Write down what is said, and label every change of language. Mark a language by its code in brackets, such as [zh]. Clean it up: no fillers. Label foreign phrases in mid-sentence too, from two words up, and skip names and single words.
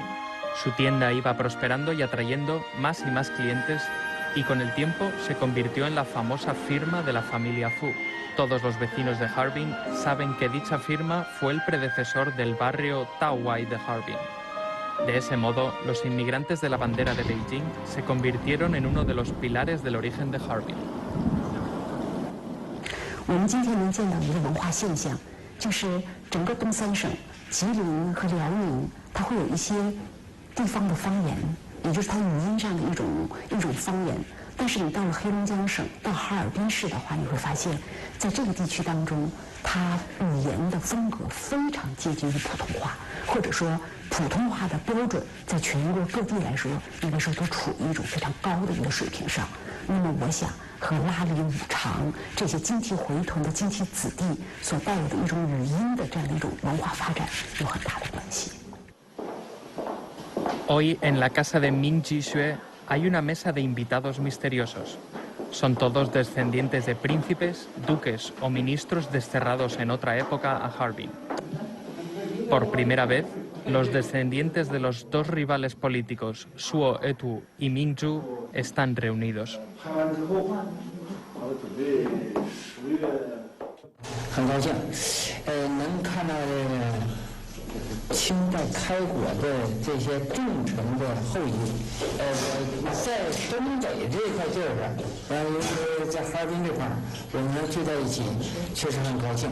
[es] Su tienda iba prosperando y atrayendo más y más clientes, y con el tiempo se convirtió en la famosa firma de la familia Fu. Todos los vecinos de Harbin saben que dicha firma fue el predecesor del barrio Taowai de Harbin. De ese modo, los inmigrantes de la bandera de Beijing se convirtieron en uno de los pilares del origen de Harbin. [zh] 我们今天能见到一个文化现象，就是整个东三省，吉林和辽宁，它会有一些地方的方言，也就是它语音上的一种方言。但是你到了黑龙江省，到哈尔滨市的话，你会发现，在这个地区当中，它语言的风格非常接近于普通话，或者说普通话的标准，在全国各地来说，应该说都处于一种非常高的一个水平上。那么，我想和拉里五常这些经济回屯的经济子弟所带有的一种语音的这样的一种文化发展有很大的关系。 [es] Hoy en la casa de Ming Jixue hay una mesa de invitados misteriosos. Son todos descendientes de príncipes, duques o ministros desterrados en otra época a Harbin. Por primera vez, los descendientes de los 2 rivales políticos, Suo Etu y Ming Zhu, están reunidos. [zh] 很高兴，能看到清代开国的这些重臣的后裔，在东北这块地儿上，尤其在哈尔滨这块儿，我们能聚在一起，确实很高兴。